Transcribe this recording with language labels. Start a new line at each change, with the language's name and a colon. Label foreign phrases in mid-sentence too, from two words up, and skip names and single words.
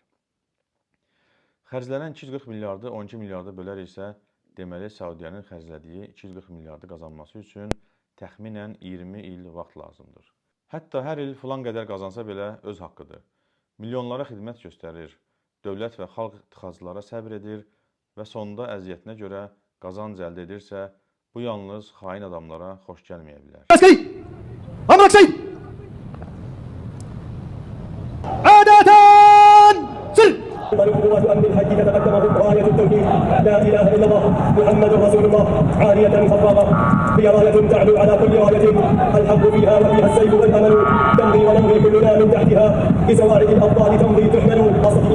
Azerbaijani: Xərclənən 240 milyardı 12 milyarda bölər isə, deməli, Səudiyyənin xərclədiyi 240 milyardı qazanması üçün təxminən 20 il vaxt lazımdır. Hətta hər il filan qədər qazansa belə öz haqqıdır. Milyonlara xidmət göstərir, dövlət və xalq tıxaclara səbr edir və sonda əziyyətinə görə qazanc əldə edirsə, bu yalnız xain adamlara xoş gəlməyə bilər.
Arabic: قوات أمن الحج تتقدمه راية التوحيد لا إله إلا الله محمد رسول الله عالية خفاضة هي راية تعلو على كل راية الحق فيها وفيها السيف والأمل تمضي ونمضي كلنا من تحتها بسواعد الأبطال تمضي تحمل خاصة من